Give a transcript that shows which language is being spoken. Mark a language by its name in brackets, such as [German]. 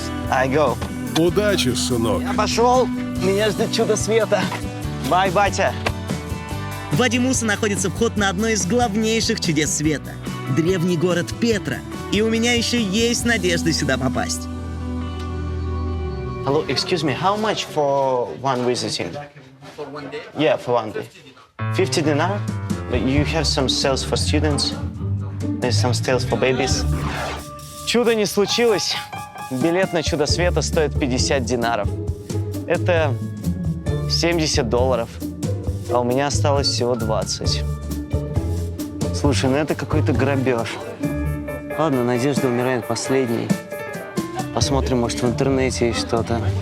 [English] I go. [Russian] Удачи, сынок. Я пошел. Меня ждет чудо света. Бай, Батя. В Вади-Муса находится вход на одно из главнейших чудес света – древний город Петра. И у меня еще есть надежда сюда попасть. [English] Hello, excuse me, how much for one visiting? For one day? Yeah, for one day. 50 dinar? You have some sales for students? There's some sales for babies? [Russian] Чудо не случилось. Билет на чудо света стоит 50 динаров. Это $70. А у меня осталось всего 20. Слушай, ну это какой-то грабеж. Ладно, надежда умирает последней. Посмотрим, может, в интернете есть что-то.